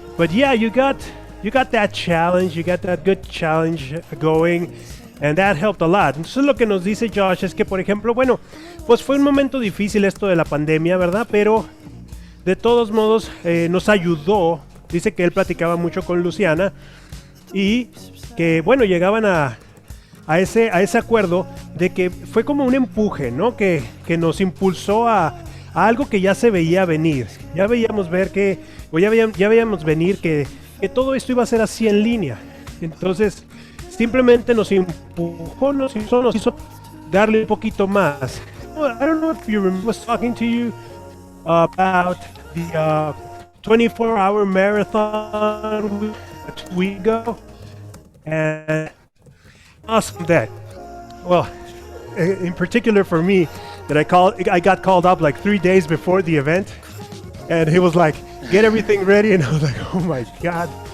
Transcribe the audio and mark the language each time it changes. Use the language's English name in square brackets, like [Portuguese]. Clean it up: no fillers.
[English] But yeah, you got that challenge, you got that good challenge going, and that helped a lot. [Spanish] Entonces lo que nos dice Josh es que, por ejemplo, bueno, pues fue un momento difícil esto de la pandemia, ¿verdad? Pero de todos modos nos ayudó. Dice que él platicaba mucho con Luciana y que, bueno, llegaban a ese acuerdo de que fue como un empuje, ¿no? Que nos impulsó a algo que ya se veía venir. Ya veíamos venir que todo esto iba a ser así en línea. Entonces, simplemente nos empujó, nos hizo darle un poquito más. [English] I don't know if you remember, I was talking to you about the 24-hour marathon 2 weeks ago. And awesome that. Well, in particular for me, that I got called up like 3 days before the event, and he was like, get everything ready, and I was like, oh my God.